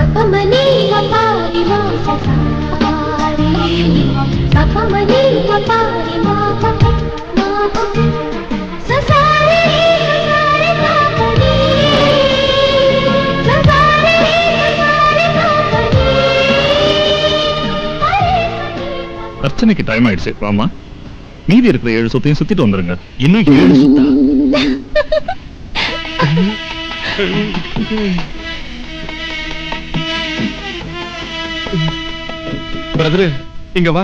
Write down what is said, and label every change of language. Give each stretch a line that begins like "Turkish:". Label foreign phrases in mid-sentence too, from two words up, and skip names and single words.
Tamil: సపమని వపారి మాస సారి సపమని వపారి మాస ససారి ససారి పాపని ససారి ససారి పాపని அர்ச்சனைக்கு டைம் ஆயிடுச்சு வாமா. மீதி இருக்கிற 7 சுத்தையும் சுத்திட்டு வந்துருங்க. இன்னும் 7 சுத்தா. பிரதர் இங்க வா.